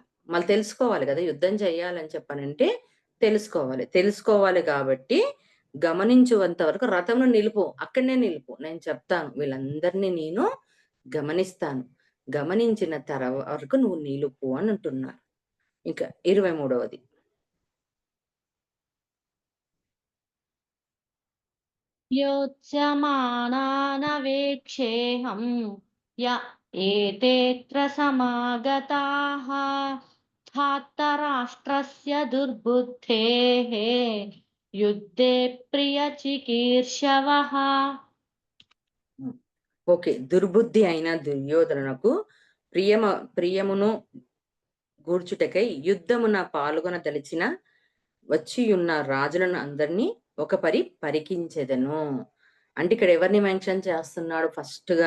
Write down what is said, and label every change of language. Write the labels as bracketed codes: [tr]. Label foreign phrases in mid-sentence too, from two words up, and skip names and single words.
[te] మళ్ళీ తెలుసుకోవాలి గదా! యుద్ధం చేయాలని చెప్పనంటే తెలుసుకోవాలి. తెలుసుకోవాలి కాబట్టి గమనించువంత వరకు రథమును నిలుపు. అక్కడనే నిలుపు. నేను చెప్తాను. వీళ్ళందరిని నేను గమనిస్తాను. గమనించిన వరకు నువ్వు నిలుపు అని అంటున్నారు. ఇంకా 23వది. [sa] योत्स्यमानानवेक्षेऽहं य एतेऽत्र समागताः धार्तराष्ट्रस्य दुर्बुद्धेः युद्धे प्रियचिकीर्षवः। [te] హ్మ్. ఓకే. దుర్బుద్ధి అయిన దుర్యోధనునకు ప్రియమును గూర్చుటకై యుద్ధమున పాల్గొనదలిచిన వచ్చియున్న రాజులను అందరినీ ఒక పరికించెదను. అంటే ఇక్కడ ఎవరిని మెన్షన్ చేస్తున్నాడు ఫస్ట్‌గా?